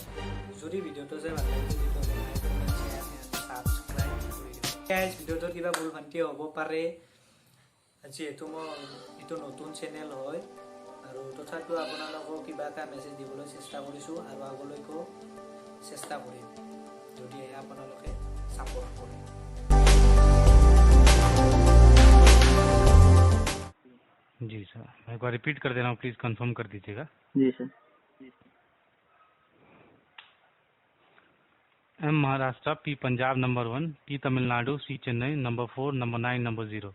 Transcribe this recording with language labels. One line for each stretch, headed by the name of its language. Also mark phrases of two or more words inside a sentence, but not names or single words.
Assamese: যদি ভিডিঅ'টো চাই ভাল লাগিছে তেতিয়াহ'লে
English: like, comment, share and subscribe
Assamese: কৰি দিব। ভিডিঅ'টোত কিবা ভুল ভ্ৰান্তি হ'ব পাৰে, যিহেতু মোৰ এইটো নতুন চেনেল হয় আৰু তথাপিও আপোনালোকক কিবা এটা মেছেজ দিবলৈ চেষ্টা কৰিছোঁ আৰু আগলৈকেও চেষ্টা কৰিম, যদিহে আপোনালোকে ছাপোৰ্ট কৰে।
Hindi: जी सर, मैं एक बार रिपीट कर दे रहा हूँ,
English: please confirm
Hindi: कर दीजिएगा। जी सर। M महाराष्ट्र, P पंजाब नंबर 1, T तमिलनाडु, C चेन्नई नंबर 4, नंबर 9, नंबर 0।